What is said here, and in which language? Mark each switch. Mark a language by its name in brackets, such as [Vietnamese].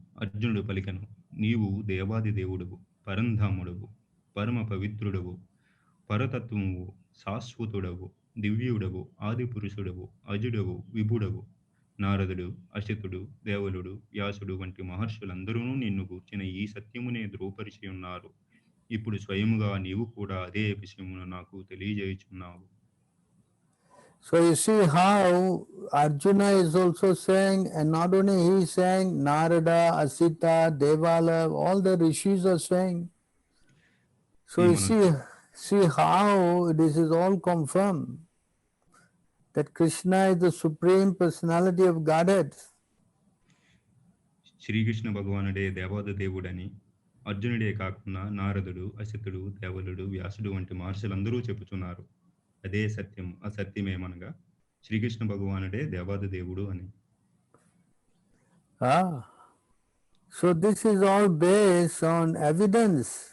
[Telugu] అర్జునుడు పలికెను, నీవు దేవాది దేవుడవు, పరంధాముడవు, పరమ పవిత్రుడవు, పరతత్వము, శాశ్వతుడవు, దివ్యుడవు, ఆది పురుషుడవు, అజుడవు, విభుడవు. నారదుడు, అసితుడు, దేవలుడు, వ్యాసుడు వంటి మహర్షులందరూ నిన్ను గూర్చిన ఈ సత్యమునే ధృవపరిచి ఉన్నారు. ఇప్పుడు స్వయముగా నీవు కూడా అదే విషయమును నాకు తెలియజేయుచున్నావు. [English] So you see how Arjuna is also saying, and not only he is saying, Narada, Asita, Devala, all the rishis are saying. So you see how this is all confirmed, that Krishna is the supreme personality of Godhead. [Telugu] Srikrishna భగవానుడే దేవాది దేవుడని అర్జునుడే కాకుండా నారదుడు, అసితుడు, దేవలుడు, వ్యాసుడు వంటి మహర్షులందరూ చెప్పుచున్నారు. అదే సత్యం. ఆ సత్యమేమనగా శ్రీకృష్ణ భగవానుడే దేవాది దేవుడు అని. [English] So this is all based on evidence.